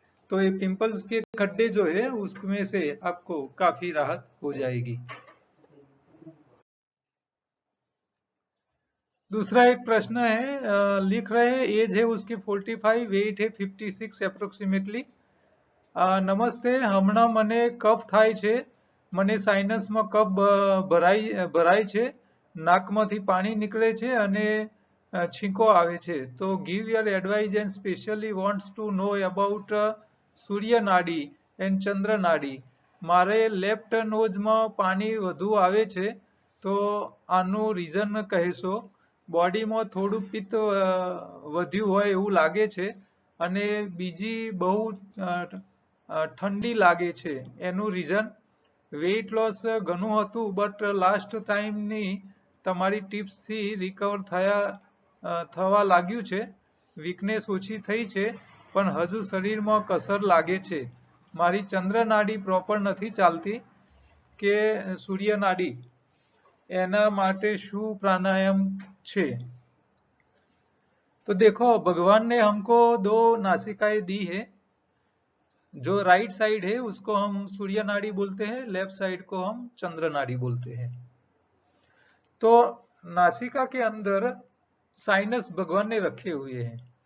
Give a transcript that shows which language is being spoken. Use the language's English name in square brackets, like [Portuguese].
[Hindi] तो ये पिंपल्स के गड्ढे जो है उसमें से आपको काफी राहत हो जाएगी। दूसरा एक प्रश्न है, लिख रहे हैं एज है उसकी 45, वेट है 56 एप्रोक्सीमेटली। [Gujarati] नमस्ते, હમણાં મને કફ થાય છે, મને સાઇનસમાં કફ ભરાય છે, નાકમાંથી પાણી નીકળે છે અને છીંકો આવે છે, તો [English] give your advice and specially wants to know about [Gujarati] સૂર્ય નાડી and ચંદ્ર નાડી. મારે લેફ્ટ નોઝમાં પાણી વધુ આવે છે, તો આનું રીઝન કહેશો? બોડીમાં થોડું પિત્ત વધ્યું હોય એવું લાગે છે અને બીજી બહુ ઠંડી લાગે છે, એનું રીઝન? વેઇટ લોસ ઘણું હતું બટ લાસ્ટ ટાઈમની તમારી ટિપ્સથી રિકવર થવા લાગ્યું છે, વીકનેસ ઓછી થઈ છે પણ હજુ શરીરમાં કસર લાગે છે, મારી ચંદ્ર નાડી પ્રોપર નથી ચાલતી કે સૂર્ય નાડી, એના માટે શું प्राणायाम छे? [Hindi] तो देखो, भगवान ने हमको 2 नासिकाएं दी है। जो राइट साइड है उसको हम सूर्य नाड़ी बोलते हैं, लेफ्ट साइड को हम चंद्र नाड़ी बोलते हैं। तो नासिका के अंदर साइनस भगवान ने रखे हुए हैं।